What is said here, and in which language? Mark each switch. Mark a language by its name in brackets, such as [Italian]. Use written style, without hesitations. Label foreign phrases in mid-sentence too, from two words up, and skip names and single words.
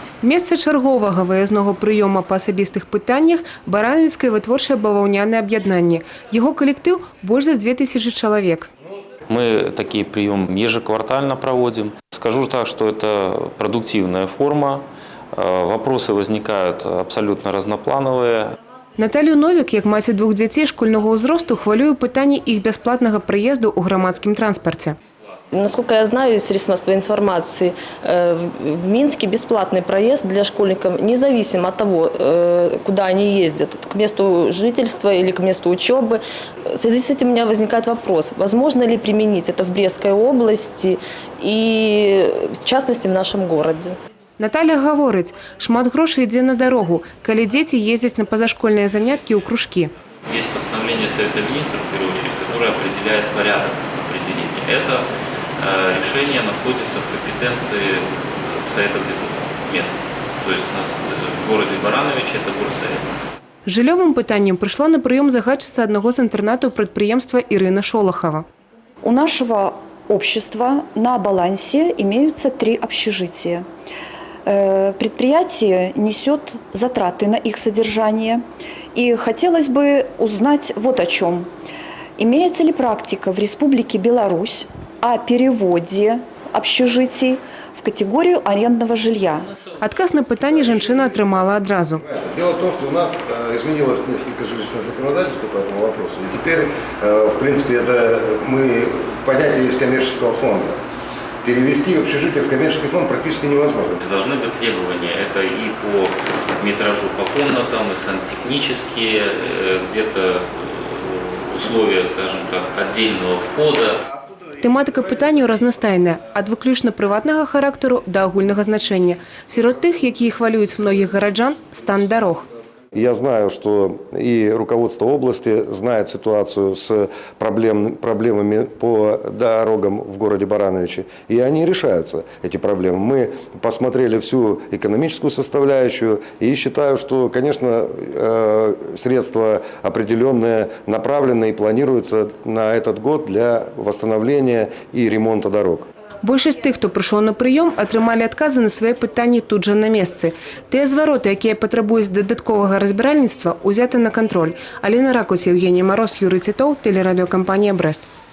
[Belarusian] Месца чарговага выязного прыёма па асабістых пытаннях – Барановіцкае вытворчае баваўнянае аб'яднанне. Яго калектыў больш за 2000 чалавек. [Russian] Мы такие приемы ежеквартально проводим. Скажу так, что это продуктивная форма. Вопросы возникают абсолютно разноплановые. Наталью Новік, як маці двух дзяцей школьного ўзросту, хвалюе пытанне іх бясплатнага прыезду ў грамадскім транспарце. Насколько я знаю из средств массовой информации, в Минске бесплатный проезд для школьников, независимо от того, куда они ездят, к месту жительства или к месту учебы. В связи с этим у меня возникает вопрос, возможно ли применить это в Брестской области и, в частности, в нашем городе. [Belarusian] Наталя гаворыць, шмат грошай ідзе на дарогу, калі дзеці ездзяць на пазашкольныя заняткі ў кружкі. [Russian] Есть постановление Совета Министров, в первую очередь, которое определяет порядок определения. Это решение находится в компетенции Совета депутатов местных. То есть у нас в городе Барановиче это горсовет. Жыллёвым пытаннем пришла на прыём загадчыца аднаго з інтэрнатаў прадпрыемства Ирина Шолохова. У нашего общества на балансе имеются 3 общежития. Предприятие несет затраты на их содержание. И хотелось бы узнать вот о чем. Имеется ли практика в Республике Беларусь о переводе общежитий в категорию арендного жилья? Адказ на пытанне жанчына атрымала адразу. Дело в том, что у нас изменилось несколько жилищное законодательство по этому вопросу. И теперь, в принципе, это понятие из коммерческого фонда. Перевести общежитие в коммерческий фонд практически невозможно. Должны быть требования. Это и по метражу по комнатам, и сантехнические, где-то условия, скажем так, отдельного входа. [Belarusian] Тэматыка пытанняў разнастайная, ад выключна прыватнага характару да агульнага значэння. Сярод тых, якія хвалююць многіх гараджан, стан дарог. [Russian] Я знаю, что и руководство области знает ситуацию с проблемами по дорогам в городе Барановиче, и они решаются, эти проблемы. Мы посмотрели всю экономическую составляющую, и считаю, что, конечно, средства определенные направлены и планируются на этот год для восстановления и ремонта дорог. [Belarusian] Большасць тых, хто прыйшоў на прыём, атрымалі адказы на свае пытанні тут жа на месцы. Тыя звароты, якія патрабуюць дадатковага разбіральніцтва, узяты на кантроль. [Russian] Алена Ракусь, Евгений Мороз, Юрий Титов, телерадиокомпания «Брест».